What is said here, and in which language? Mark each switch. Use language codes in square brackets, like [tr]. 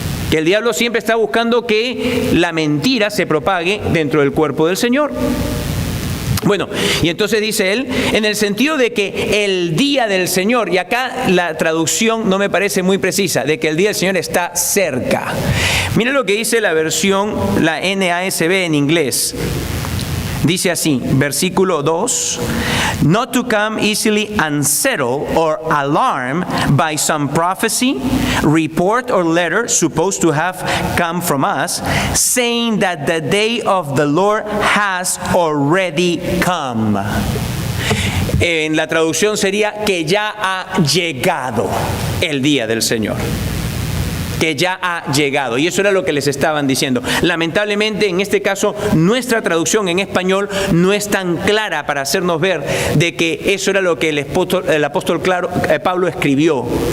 [es] Que el diablo siempre está buscando que la mentira se propague dentro del cuerpo del Señor. Bueno, y entonces dice él, en el sentido de que el día del Señor, y acá la traducción no me parece muy precisa, de que el día del Señor está cerca. Mira lo que dice la versión, la NASB en inglés. Dice así, versículo 2, [en] not to come easily unsettled or alarmed by some prophecy, report or letter supposed to have come from us, saying that the day of the Lord has already come. [es] En la traducción sería que ya ha llegado el día del Señor. Que ya ha llegado. Y eso era lo que les estaban diciendo. Lamentablemente, en este caso, nuestra traducción en español no es tan clara para hacernos ver de que eso era lo que el apóstol Pablo escribió.